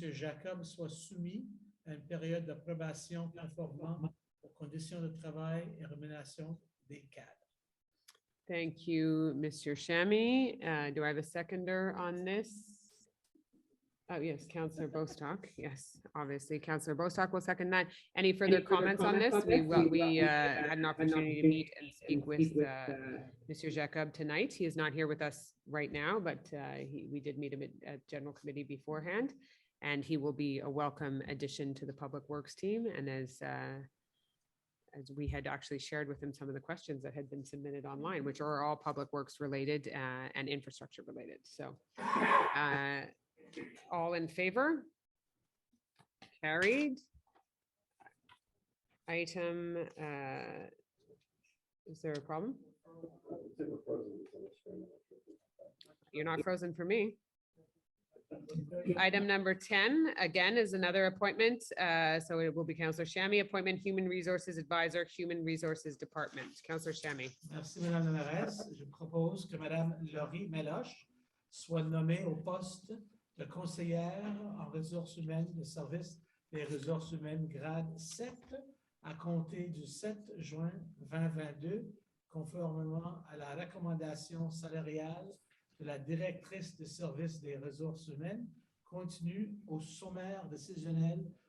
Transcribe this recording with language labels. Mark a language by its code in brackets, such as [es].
[fr] Jacob soit soumis à une période d'approbation conformément aux conditions de travail et rémunération des cadres. [en] Thank you, Mr. Chamy. Do I have a seconder on this? Oh, yes, Councillor Bostock. Yes, obviously, Councillor Bostock will second that. Any further comments on this? We had an opportunity to meet and speak with Mr. Jacob tonight. He is not here with us right now, but we did meet him at General Committee beforehand, and he will be a welcome addition to the Public Works team. And as we had actually shared with him some of the questions that had been submitted online, which are all Public Works related and infrastructure related. So all in favor? Carried. Item, is there a problem? You're not frozen for me. Item number 10, again, is another appointment. So it will be Councillor Chamy, appointment Human Resources Advisor, Human Resources Department. Councillor Chamy. [fr] Merci, Madame la mairesse. Je propose que Madame Laurie Meloche soit nommée au poste de conseillère en ressources humaines de service des ressources humaines grade 7 à compter du 7 juin 2022, conformément à la recommandation salariale de la directrice de service des ressources humaines, contenue au sommaire décisionnel